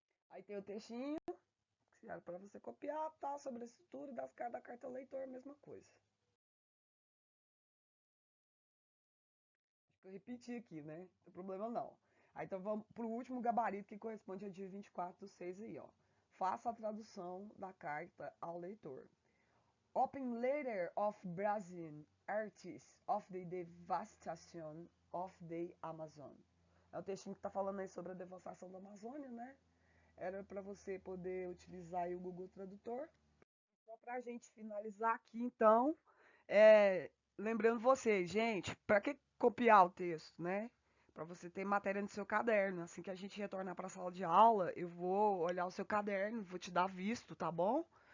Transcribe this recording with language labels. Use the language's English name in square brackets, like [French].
[Portuguese] Aí tem o textinho, que era para você copiar, tá, sobre a estrutura da carta leitor, a mesma coisa. Acho que eu repeti aqui, né? Não tem problema não. Aí então vamos pro último gabarito que corresponde ao dia 24/6 aí, ó. Faça a tradução da carta ao leitor. [English] Open letter of Brazil, artists of the devastation of the Amazon. [Portuguese] É o textinho que está falando aí sobre a devastação da Amazônia, né? Era para você poder utilizar aí o Google Tradutor. Só para a gente finalizar aqui, então, lembrando vocês, gente, para que copiar o texto, né? Para você ter matéria no seu caderno. Assim que a gente retornar para a sala de aula, eu vou olhar o seu caderno, vou te dar visto, tá bom?